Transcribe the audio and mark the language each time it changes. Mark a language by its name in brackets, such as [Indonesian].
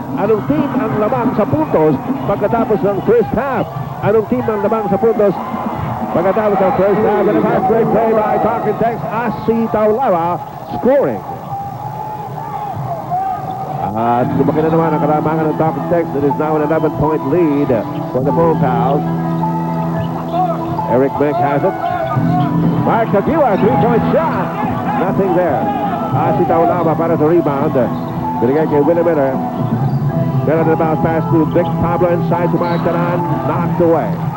[Filipino] Anong team ang lamang sa puntos pagkatapos ng first half? Anong team ang lamang sa puntos pagkatapos ng first half? [English] And a fast break play by Talk and Text, Asi Taulawa scoring. [Filipino] At lumaki na naman ang kalamangan ng Talk and Text. [English] It is now an 11-point lead for the Phone Pals. Eric Beck has it. Mark Tagiwa, 3-point shot. Nothing there. [Filipino] Asi Taulama para sa rebound. Binigay kay Willie Miller. [English] Miller na bounce pass to Vic Pablo inside to Mark Talan. Knocked away.